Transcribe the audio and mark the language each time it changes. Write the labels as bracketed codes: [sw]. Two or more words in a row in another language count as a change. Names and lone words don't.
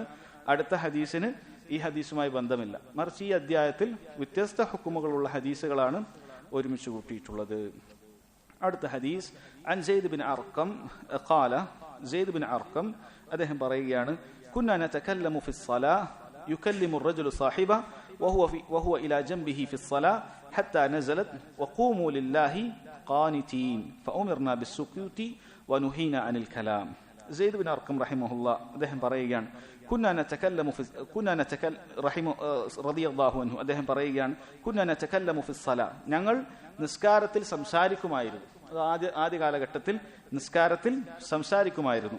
[ml] അടുത്ത ഹദീസിന് ഈ ഹദീസുമായി ബന്ധമില്ല, മറിച്ച് ഈ അധ്യായത്തിൽ വ്യത്യസ്ത ഹുക്കുമുകളുള്ള ഹദീസുകളാണ് ഒരുമിച്ച് കൂട്ടിയിട്ടുള്ളത്. അടുത്ത ഹദീസ് [ar] عن زيد بن أرقم قال, [ml] സെയ്ദ് ബിൻ അർഖം അദ്ദേഹം പറയുകയാണ്, [ar] كنا نتكلم في الصلاة يكلم الرجل صاحبه وهو الى جنبه في الصلاه حتى نزلت وقوموا لله قانتين فأمرنا بالسكوت ونهينا عن الكلام. [ml] സെയ്ദ് ബിൻ അർഖം റഹിമഹുല്ലാഹ് അദ്ദേഹം പറയുകയാണ്, അദ്ദേഹം പറയുകയാണ്, [ar] كنا نتكلم في الصلاة, [ml] ഞങ്ങൾ നിസ്കാരത്തിൽ സംസാരിക്കുമായിരുന്നു. ആദ്യ കാലഘട്ടത്തിൽ നിസ്കാരത്തിൽ സംസാരിക്കുമായിരുന്നു.